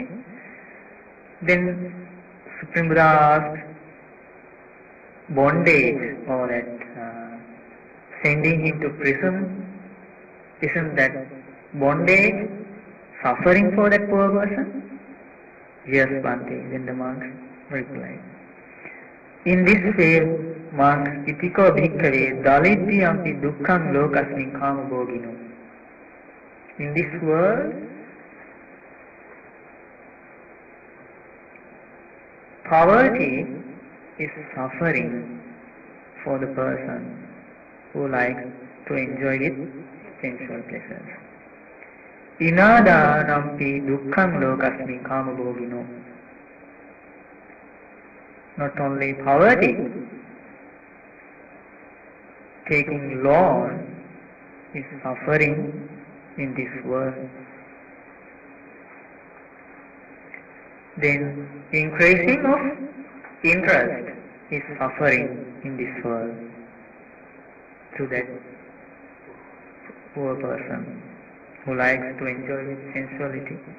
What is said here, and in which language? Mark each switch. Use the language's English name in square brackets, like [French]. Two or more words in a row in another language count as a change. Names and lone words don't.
[English] Then Supreme Buddha asks, bondage or that sending him to prison, isn't that bondage, suffering for that poor person? Yes, Bhante. Then the monks replied. In this way, monks, [Pali] itiko bhikkhave dalityampi dukkham lokasmin kama bhogino. [English] In this world, poverty is suffering for the person who likes to enjoy with sensual pleasures. [Pali] Inadanampi dukkham lokasmi kama bhogino. [English] Not only poverty, taking loan is suffering in this world. Then increasing of interest is suffering in this world to that poor person who likes to enjoy sensuality.